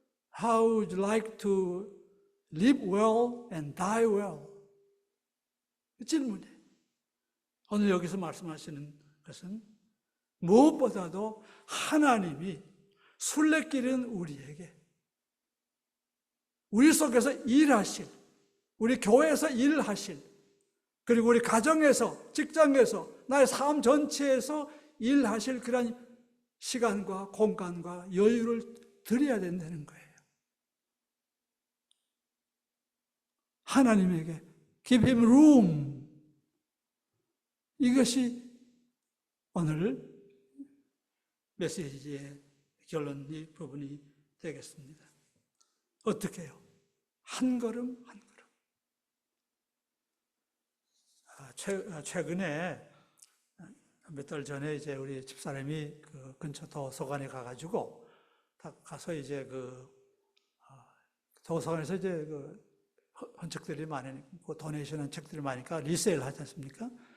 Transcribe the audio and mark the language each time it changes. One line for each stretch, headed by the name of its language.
English: How would you like to live well and die well?
Korean: 그 질문이에요. 오늘 여기서 말씀하시는 것은 무엇보다도 하나님이 순례길은 우리에게 우리 속에서 일하실, 우리 교회에서 일하실, 그리고 우리 가정에서, 직장에서, 나의 삶 전체에서 일하실 그런 시간과 공간과 여유를 드려야 된다는 거예요. 하나님에게
English: give him room.
Korean: 이것이 오늘 메시지의 결론이 부분이 되겠습니다. 어떻게 해요? 한 걸음 한 걸음. 최근에 몇 달 전에 이제 우리 집사람이 그 근처 도서관에 가가지고 가서 이제 도서관에서 이제 한 책들이 많으니까 도네이션한 책들이 많으니까 리세일 하지 않습니까?